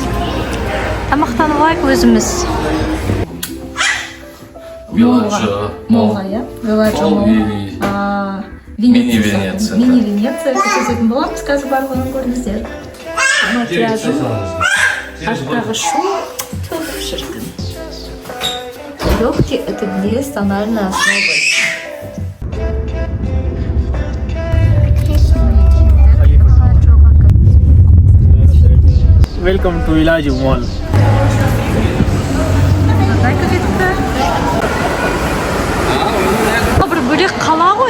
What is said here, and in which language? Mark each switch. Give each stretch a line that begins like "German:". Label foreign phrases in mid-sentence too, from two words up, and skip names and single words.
Kazakh: Тамақтануға өзіміз. Молға, я? Мини-Венеция. Мини-Венеция. Көрсететін боламыз, қазір барлығын көріңіздер. Макияжым. Артағы шу. Түф, шіркін.
Russian: Легкий это где с тональной основой.
English: Welcome to Village Mall.
Kazakh: Бір бөлек қала ғой.